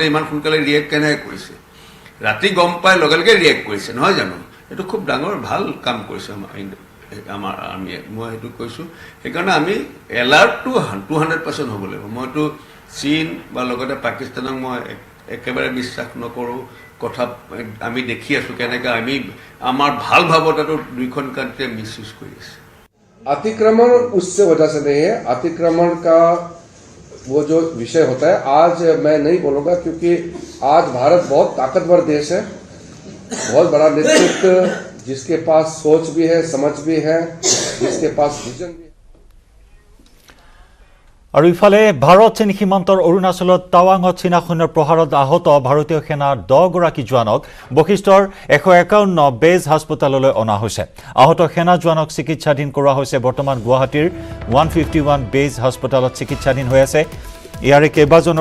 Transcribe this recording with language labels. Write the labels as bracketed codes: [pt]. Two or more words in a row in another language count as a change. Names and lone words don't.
[as] ইমান সোনকালে ৰিয়েক্ট কেনেকৈ কৰিছে ৰাতি গম পাই লগে লগে ৰিয়েক্ট কৰিছে নহয় জানো এইটো খুব ডাঙৰ ভাল কাম কৰিছে আমাৰ আৰ্মিয়ে মই সেইটো কৈছোঁ সেইকাৰণে আমি এলাৰ্টটো 200% হ'ব লাগিব মইতো চীন বা লগতে পাকিস্তানক মই একেবাৰে বিশ্বাস নকৰোঁ কথা আমি দেখি আছোঁ কেনেকৈ আমি আমাৰ ভাল ভাৱতাটো দুইখন কাণ্ট্ৰিয়ে মিছ ইউজ কৰি আছে [hi] अतिक्रमण उससे वजह से नहीं है अतिक्रमण का वो जो विषय होता है आज मैं नहीं बोलूंगा क्योंकि आज भारत बहुत ताकतवर देश है बहुत बड़ा नेतृत्व जिसके पास सोच भी है समझ भी है जिसके पास विजन भी है [as] আৰু ইফালে ভাৰত চীন সীমান্তৰ অৰুণাচলত টাৱাঙত চীনা সৈন্যৰ প্ৰহাৰত আহত ভাৰতীয় সেনাৰ 10 গৰাকী জোৱানক বশিষ্ঠৰ 151 বেজ হাস্পতাললৈ অনা হৈছে আহত সেনা জোৱানক চিকিৎসাধীন কৰা হৈছে বৰ্তমান গুৱাহাটীৰ 151 বেজ হাস্পতালত চিকিৎসাধীন হৈ আছে ইয়াৰে কেইবাজনৰ